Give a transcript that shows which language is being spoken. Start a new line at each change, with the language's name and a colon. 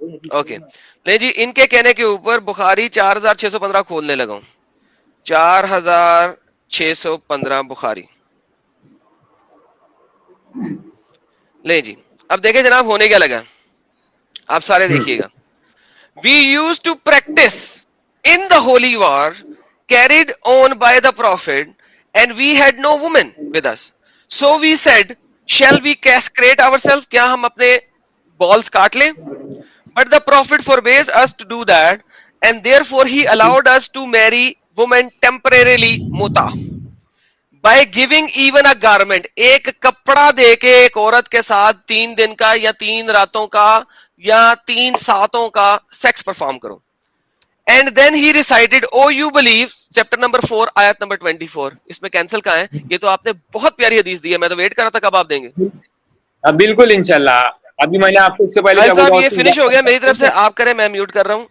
Urdu: Okay نہیں جی, ان کے کہنے کے اوپر بخاری 4615 کھولنے لگا ہوں. 4615 بخاری لے جی. اب دیکھیں جناب ہونے کیا لگا, آپ سارے دیکھیے گا.
English: we used to practice in the holy war carried on by the prophet and we had no women with us, so we said shall we castrate ourselves,
Urdu: کیا ہم اپنے balls کاٹ لیں.
English: but the prophet forbade us to do that and therefore he allowed us to marry women temporarily muta by giving even a garment,
Urdu: ایک کپڑا دے کے ایک عورت کے ساتھ 3 دن کا یا 3 راتوں کا یا 3 ساتوں کا سیکس پرفارم کرو.
English: And then he recited, oh you believe, chapter number 4 آیت number 24.
Urdu: اس میں کینسل کہاں ہے؟ یہ تو آپ نے بہت پیاری حدیث دی ہے, میں تو ویٹ کر رہا تھا کب آپ دیں گے. بالکل انشاءاللہ. ابھی میں نے آپ کو اس سے پہلے صاحب یہ فنش ہو گیا میری طرف سے, آپ کریں, میں میوٹ کر رہا ہوں.